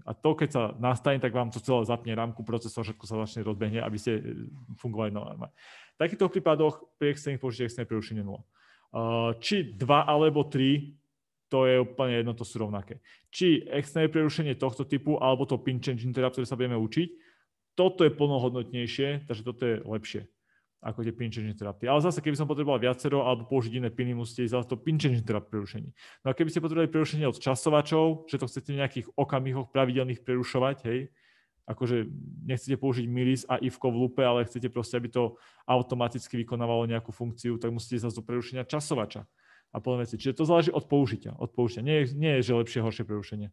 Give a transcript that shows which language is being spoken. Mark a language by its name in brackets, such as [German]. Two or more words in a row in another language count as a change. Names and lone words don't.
[Slovak] A to, keď sa nastane, tak vám to celé zapne rámku, procesor, všetko sa začne rozbehne, aby ste fungovali normálne. V takýchto prípadoch pri externých použite externé prerušenie 0. Či 2 alebo 3, to je úplne jedno, to sú rovnaké. Či externé prerušenie tohto typu, alebo to [English] pin change interrupt, [Slovak] ktoré sa budeme učiť, toto je plnohodnotnejšie, takže toto je lepšie ako tie [English] pin change interrupty. [Slovak] Ale zase, keby som potreboval viacero alebo použiť iné piny, musíte ísť zase to [English] pin change interrupt [Slovak] prerušení. No a keby ste potrebovali prerušenie od časovačov, že to chcete v nejakých okamihoch pravidelných prerušovať, hej, akože nechcete použiť milis a ifko v lupe, ale chcete proste, aby to automaticky vykonávalo nejakú funkciu, tak musíte zase do prerušenia časovača a podobné veci. Čiže to záleží od použitia. Nie je, že lepšie, horšie prerušenie.